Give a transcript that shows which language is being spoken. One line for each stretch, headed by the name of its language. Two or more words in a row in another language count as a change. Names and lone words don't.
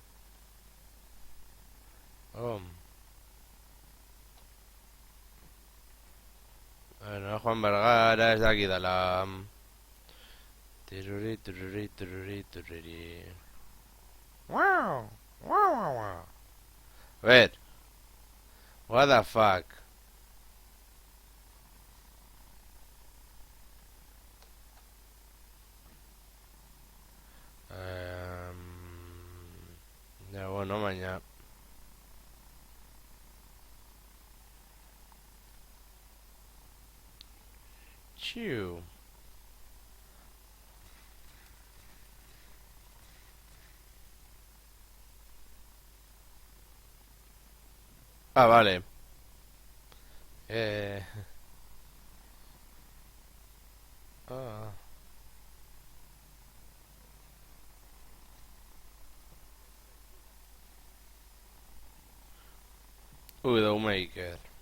Basque: Bueno, Juan Vergara ez dakidala. Tiruri, tururi, tururi, tururi. Wow, wow, wow, wow.
Spanish: A ver.
English: What the fuck?
Spanish: Ya, bueno, mañana. Chiu. Ah, vale. Ah. Widowmaker.